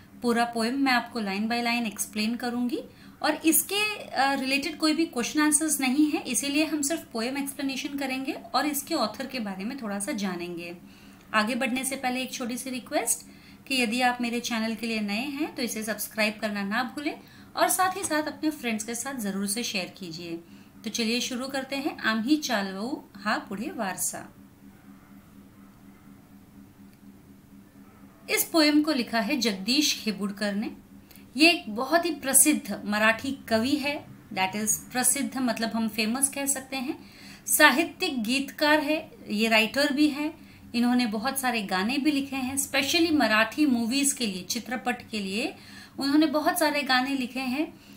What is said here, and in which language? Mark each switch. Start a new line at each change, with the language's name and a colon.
Hindi: पूरा पोएम मैं आपको लाइन बाय लाइन एक्सप्लेन करूंगी और इसके रिलेटेड कोई भी क्वेश्चन आंसर्स नहीं है, इसीलिए हम सिर्फ पोएम एक्सप्लेनेशन करेंगे और इसके ऑथर के बारे में थोड़ा सा जानेंगे। आगे बढ़ने से पहले एक छोटी सी रिक्वेस्ट कि यदि आप मेरे चैनल के लिए नए हैं तो इसे सब्सक्राइब करना ना भूलें और साथ ही साथ अपने फ्रेंड्स के साथ जरूर से शेयर कीजिए। तो चलिए शुरू करते हैं।
Marathi: आम्ही चालवू हा पुढे वारसा।
Hindi: इस पोएम को लिखा है जगदीश खेबुड़कर ने। ये एक बहुत ही प्रसिद्ध मराठी कवि है।
English: that is
Hindi: प्रसिद्ध मतलब हम फेमस कह सकते हैं। साहित्यिक गीतकार है, ये राइटर भी है। इन्होंने बहुत सारे गाने भी लिखे हैं, स्पेशली मराठी मूवीज के लिए, चित्रपट के लिए उन्होंने बहुत सारे गाने लिखे हैं।